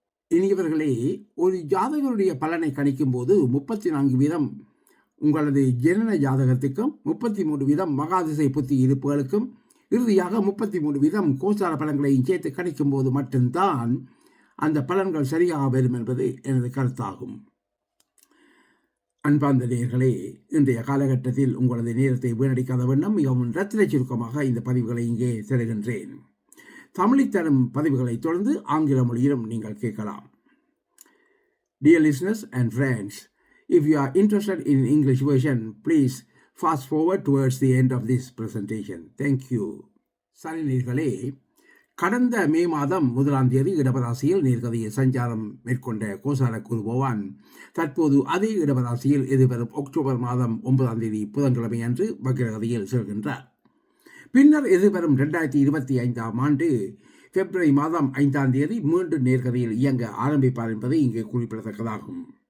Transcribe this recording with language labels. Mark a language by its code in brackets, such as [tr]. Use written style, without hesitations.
[ta] இனியவர்களே, ஒரு ஜாதகருடைய பலனை கணிக்கும் போது 34 வீதம் உங்களது ஜனன ஜாதகத்துக்கும், 33 வீதம் மகாதிசை புத்தி இருப்புகளுக்கும், இறுதியாக 33 வீதம் கோச்சார பலன்களையும் சேர்த்து கணிக்கும் போது மட்டும்தான் அந்த பலன்கள் சரியாக வரும் என்பது எனது கருத்தாகும். அன்பார்ந்த நேயர்களே, இன்றைய காலகட்டத்தில் உங்களது நேரத்தை வீணடிக்காத வண்ணம் மிகவும் ரத்தின சுருக்கமாக இந்த பதிவுகளை இங்கே தருகின்றேன். தமிழில் தரும் பதிவுகளை தொடர்ந்து ஆங்கில மொழியிலும் நீங்கள் கேட்கலாம். [en] Dear listeners and friends, if you are interested in English version, please fast forward towards the end of this presentation. Thank you. [ta] சரி நேயர்களே, கடந்த மே மாதம் 1ஆம் தேதி இடபராசியில் நீர்கதியை சஞ்சாரம் மேற்கொண்ட கோசார குரு பகவான் தற்போது அதே இடபராசியில் எதிர்வரும் அக்டோபர் மாதம் 9ஆம் தேதி புதன்கிழமை அன்று வக்ரகதியில் செல்கின்றார். பின்னர் எதிர்வரும் 2025ஆம் ஆண்டு பிப்ரவரி மாதம் 5ஆம் தேதி மீண்டும் நேர்கதியில் இயங்க ஆரம்பிப்பார் என்பது இங்கே குறிப்பிடத்தக்கதாகும்.